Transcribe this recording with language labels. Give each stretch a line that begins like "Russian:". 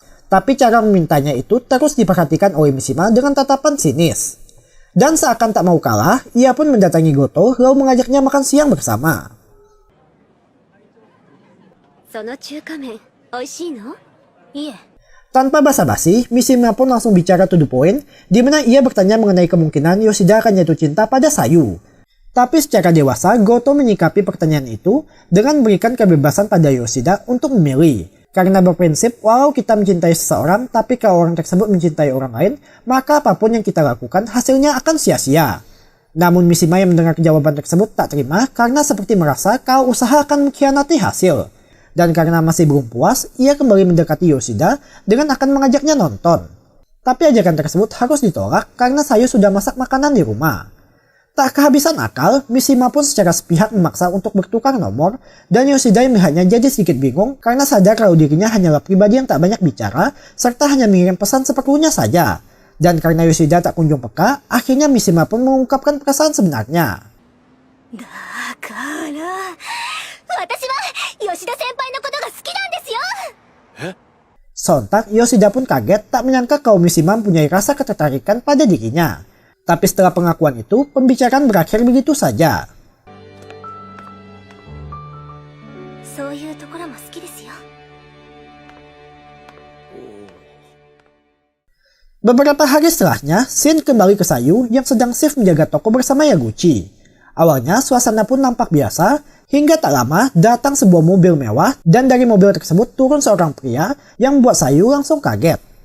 Indonesian: Tapi cara memintanya itu terus diperhatikan oleh Mishima dengan tatapan sinis. Dan seakan tak mau kalah, ia pun mendatangi Goto lalu mengajaknya makan siang bersama.
Japanese: その中華麺美味しいの？いえ。
Indonesian: Tanpa basa-basi, Mishima pun langsung bicara
English: to the point,
Indonesian: di mana ia bertanya mengenai kemungkinan Yoshida akan jatuh cinta pada Sayu. Tapi secara dewasa, Goto menyikapi pertanyaan itu dengan memberikan kebebasan pada Yoshida untuk memilih. Karena berprinsip, walau kita mencintai seseorang, tapi kalau orang tersebut mencintai orang lain, maka apapun yang kita lakukan hasilnya akan sia-sia. Namun Mishima yang mendengar jawaban tersebut tak terima karena seperti merasa kalau usaha akan mengkhianati hasil. Dan karena masih belum puas, ia kembali mendekati Yoshida dengan akan mengajaknya nonton. Tapi ajakan tersebut harus ditolak karena Sayu sudah masak makanan di rumah. Tak kehabisan akal, Mishima pun secara sepihak memaksa untuk bertukar nomor, dan Yoshida yang melihatnya jadi sedikit bingung karena sadar kalau dirinya hanyalah pribadi yang tak banyak bicara, serta hanya mengirim pesan seperlunya saja. Dan karena Yoshida tak kunjung peka, akhirnya Mishima pun mengungkapkan perasaan sebenarnya.
Japanese: だから私は吉田先輩のことが好きなんですよ。
Indonesian: Sontak, Yoshida pun kaget tak menyangka kalau Mishima mempunyai rasa ketertarikan pada dirinya. Tapi setelah pengakuan itu, pembicaraan berakhir begitu saja.
Japanese: そういうところも好きですよ。
Indonesian: Beberapa hari setelahnya, Shin kembali ke Sayu yang sedang shift menjaga toko bersama Yaguchi. Awalnya suasana pun nampak biasa, hingga tak lama datang sebuah mobil mewah dan dari mobil tersebut turun seorang pria yang membuat Sayu langsung kaget.